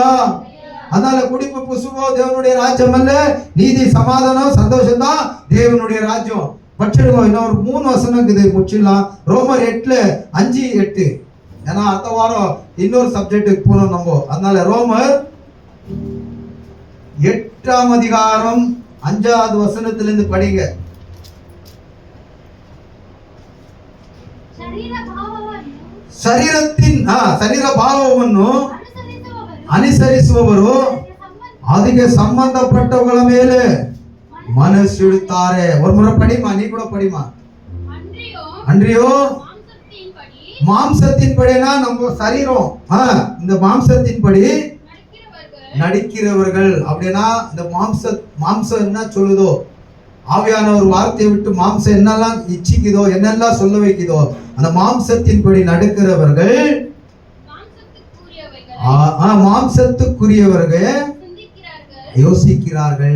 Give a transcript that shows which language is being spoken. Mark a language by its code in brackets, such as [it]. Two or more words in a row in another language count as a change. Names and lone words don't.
[ta] அதனால குடிப்பு புசுவோ தேவனுடைய ராஜ்யம் அல்ல, நீதி சமாதானம் சந்தோஷம் தான் தேவனுடைய ராஜ்யம். பட்சிடுவோம். இன்னொரு 3 வசனம் இருக்குது, முடிச்சிடலாம். ரோமர் 8:5-8. ஏன்னா அடுத்த வாரம் இன்னொரு சப்ஜெக்டுக்கு போனோம் நம்ம. அதனால ரோமர் 8ஆம் அதிகாரம் 5வது வசனத்திலிருந்து படிங்க. [kn] ಶರೀರ ಭಾವವನ್ನು ಅನುಸರಿಸುವವರು ಅದಕ್ಕೆ ಸಂಬಂಧಪಟ್ಟವುಗಳ ಮೇಲೆ ಮನಸ್ಸಿಡುತ್ತಾರೆ. [ta] ஒரு முறை படிமா, நீ கூட படிமா. அன்றியோ மாம்சத்தின்படினா நம்ம சரீரம், இந்த மாம்சத்தின்படி நடிக்கிறவர்கள். அப்படின்னா இந்த மாம்சம் என்ன சொல்லுதோ, ஆவியான ஒரு வார்த்தையை விட்டு மாம்சம் என்னெல்லாம் இச்சிக்குதோ, என்னெல்லாம் சொல்ல வைக்குதோ, அந்த மாம்சத்தின்படி நடக்கிறவர்கள், மாம்சத்துக்குரியவர்கள் யோசிக்கிறார்கள்.